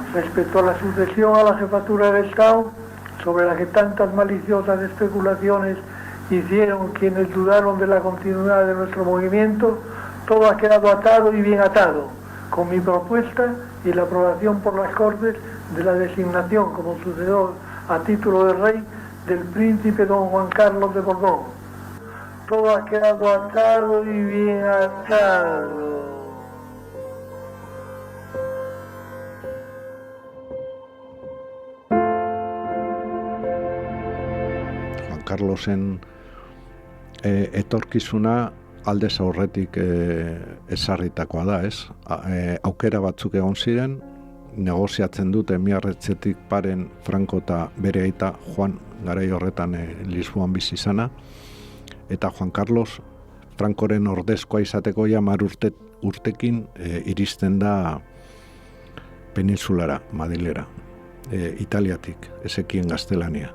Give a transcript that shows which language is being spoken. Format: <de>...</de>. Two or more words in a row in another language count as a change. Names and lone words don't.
<es>Respecto a la sucesión a la jefatura del Estado, sobre la que tantas maliciosas especulaciones hicieron quienes dudaron de la continuidad de nuestro movimiento, todo ha quedado atado y bien atado, con mi propuesta y la aprobación por las Cortes de la designación como sucesor a título de rey del príncipe don Juan Carlos de Borbón. Todo ha quedado atado y bien atado.</es> <eu>Juan Carlosen etorkizuna aldez aurretik ezarritakoa da, ez? Aukera batzuk egon ziren, negoziatzen dute Miarretxetik paren Franco eta bere aita Juan garai horretan Lisboan bizi izana, eta Juan Carlos Francoren ordezkoa izateko ja 10 urtekin iristen da peninsulara, Madilera, Italiatik, ezekien gaztelania.</eu>